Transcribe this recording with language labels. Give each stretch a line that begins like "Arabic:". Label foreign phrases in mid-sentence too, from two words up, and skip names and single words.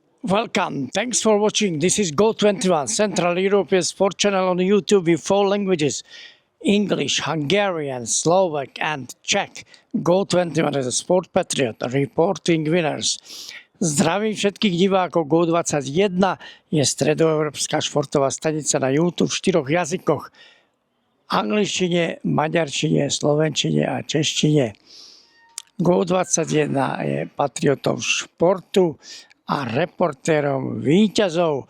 English: Welcome. Thanks for watching. This is Go21, Central European sport channel on YouTube with 4 languages: English, Hungarian, Slovak, and Czech. Go21 is a sport patriot, reporting winners.
Slovak: Zdravím všetkých divákov. Go21 je stredoeurópska športová stanica na YouTube v 4 jazykoch: angličtine, maďarčine, slovenčine a češtine. Go21 je patriotom športu a reportérom víťazov.